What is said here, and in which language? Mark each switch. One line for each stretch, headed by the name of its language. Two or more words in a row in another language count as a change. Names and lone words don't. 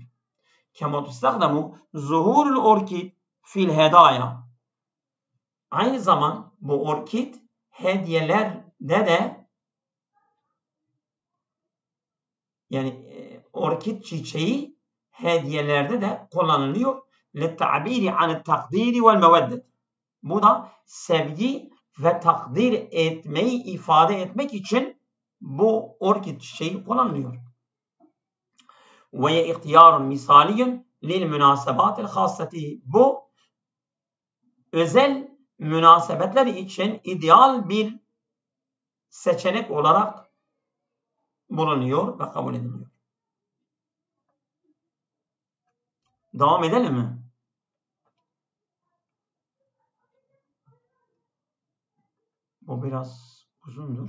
Arabic: كما تستخدم زهور الأوركيد في الهدايا.
Turkish: Aynı zaman bu orkid hediyelerde de, yani orkid çiçeği hediyelerde de kullanılıyor.
Arabic: لِلْتَعْبِيرِ عَنِ التَّقْدِيرِ وَالْمَوَدَّةِ.
Turkish: Bu da sevgi ve takdir etmeyi ifade etmek için bu orkid çiçeği kullanılıyor.
Arabic: وَيَ اِخْتِيَارٌ مِثَالِيٌ لِلْمُنَاسَبَاتِ الْخَاصَّةِ.
Turkish: Bu özel münasebetler için ideal bir seçenek olarak bulunuyor ve kabul ediliyor. Devam edelim mi? Bu biraz uzundur.